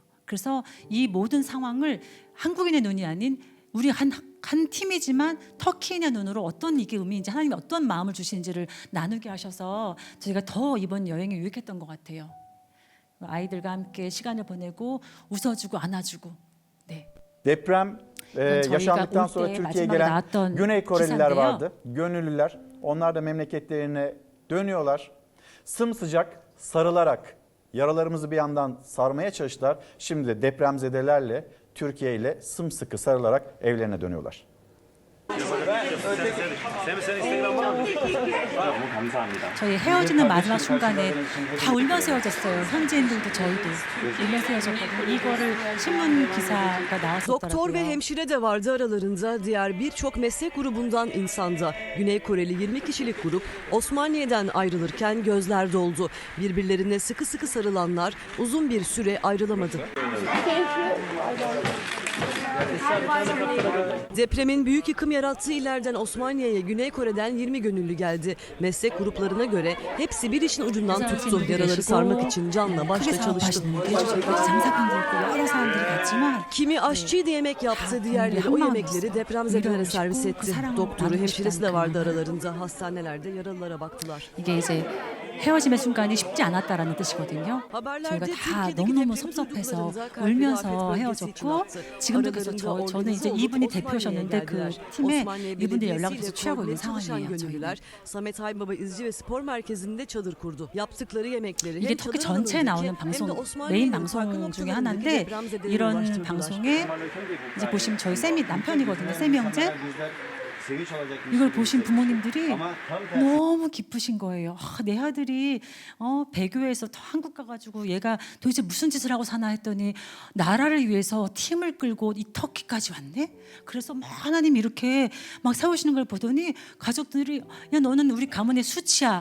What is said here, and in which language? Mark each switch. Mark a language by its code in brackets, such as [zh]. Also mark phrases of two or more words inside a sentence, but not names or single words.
[ko] 그래서 이 모든 상황을 한국인의 눈이 아닌 우리 한 팀이지만 터키인의 눈으로 어떤 이게 의미인지 하나님이 어떤 마음을 주시는지를 나누게 하셔서 저희가 더 이번 여행에 유익했던 것 같아요. 아이들과 함께 시간을 보내고 웃어주고 안아주고. 네. [tr] Deprem yaşandıktan sonra Türkiye'ye gelen Güney Koreliler vardı. Gönüllüler. Onlar da memleketlerine dönüyorlar. Sımsıcak sarılarak yaralarımızı bir yandan sarmaya çalıştılar. Şimdi de depremzedelerle Türkiye ile sımsıkı sarılarak evlerine dönüyorlar. [ko] 저희 헤어지는 마지막 순간에 다 울면서 헤어졌어요. 현지인들도 저희도 울면서 헤어졌거든요. 이거를 신문 기사가 [tr] Doktor ve [ko] 나왔었더라고요. [tr] hemşire de vardı aralarında diğer birçok meslek grubundan insanda. Güney Koreli 20 kişilik grup Osmaniye'den ayrılırken gözler doldu. Birbirlerine sıkı sıkı sarılanlar uzun bir süre ayrılamadı. Depremin büyük yıkım yarattığı illerden Osmaniye'ye Güney Kore'den 20 gönüllü geldi. Meslek gruplarına göre hepsi bir işin ucundan tuttu. Yaraları sarmak için canla başla çalıştı. Kimi aşçıydı yemek yaptı, diğerleri o yemekleri depremzedelere servis etti. Doktoru, hemşiresi de vardı aralarında. Hastanelerde yaralılara baktılar. [ko] 이게 이제 헤어짐의 순간이 쉽지 않았다라는 뜻이거든요. 저희가 다 너무너무 섭섭해서 울면서 헤어졌고 지금도 그래서 저는 이제 이분이 대표셨는데 그 팀에 이분들이 연락을 계속 취하고 있는 상황이에요. 저희는. [tr] Samet Haybaba İzci ve Spor Merkezi'nde çadır kurdu. Yaptıkları yemekleri [ko] 이게 터키 전체에 나오는 방송 메인 방송 중에 하나인데 이런 방송에 이제 보시면 저희 쌤이 남편이거든요. 쌤 형제 [tr] sevinç alacakmış [ko] 이걸 [tr] gibi [ko] 보신 [tr] hissetmiştim. [ko] 부모님들이 [tr] Ama tam tersi [ko] 너무 기쁘신 거예요. 내 아들이 배교에서 한국 가가지고 얘가 도대체 무슨 짓을 하고 사나 했더니 나라를 위해서 팀을 끌고 이 터키까지 왔네. 그래서 막 하나님 이렇게 막 세우시는 걸 보더니 가족들이 야 너는 우리 가문의 수치야.